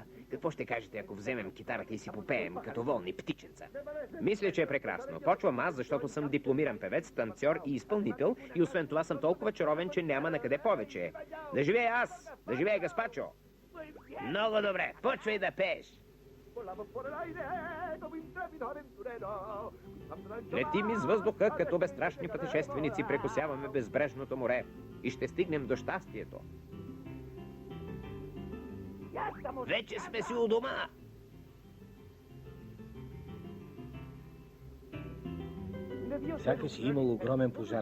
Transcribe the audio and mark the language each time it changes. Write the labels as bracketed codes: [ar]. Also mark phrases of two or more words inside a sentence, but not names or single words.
[bg] Какво ще кажете, ако вземем китарата и си попеем като волни птиченца? Мисля, че е прекрасно. Почвам аз, защото съм дипломиран певец, танцор и изпълнител и освен това съм толкова чаровен, че няма на къде повече. Да живея аз! Да живея Гаспачо! Много добре, почвай да пееш! [es] volamos por el aire como intrépido aventurero. [bg] Летим из въздуха, като безстрашни пътешественици прекосяваме безбрежното море и ще стигнем до щастието. Вече сме си у дома. Сякаш е имало огромен пожар.